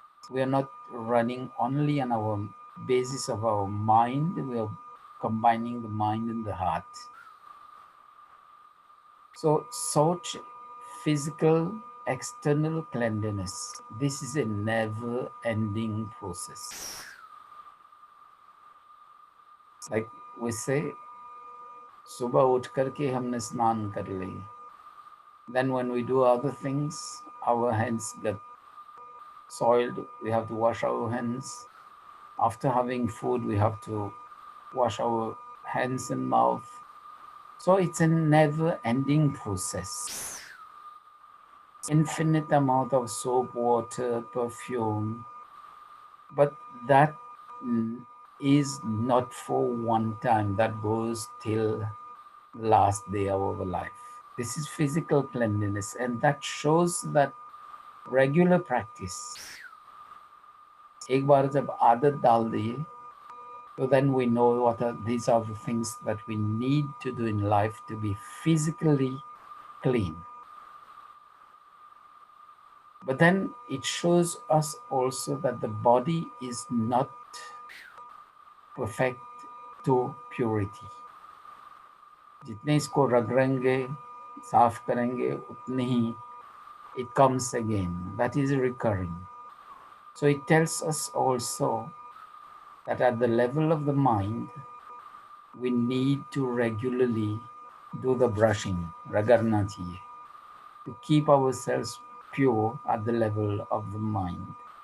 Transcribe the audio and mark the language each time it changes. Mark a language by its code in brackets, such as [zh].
[en] We are not running only on our basis of our mind, we are combining the mind and the heart. So such physical external cleanliness, this is a never-ending process. Like we say, [hi] सुबह उठ करके हमने स्नान कर ली. [en] Then when we do other things, our hands get soiled, we have to wash our hands. After having food, we have to wash our hands and mouth. So it's a never-ending process. Infinite amount of soap, water, perfume, but that is not for one time, that goes till the last day of our life. This is physical cleanliness, and that shows that regular practice. [hi] एक बार जब आदत डाल दिए, [en] so then we know these are the things that we need to do in life to be physically clean. But then it shows us also that the body is not perfect to purity. [hi] जितने इसको रगड़ेंगे, साफ करेंगे, उतने ही [en] it comes again. That is recurring. So it tells us also that at the level of the mind, we need to regularly do the brushing, [hi] ragarna chahiye, [en] to keep ourselves pure at the level of the mind.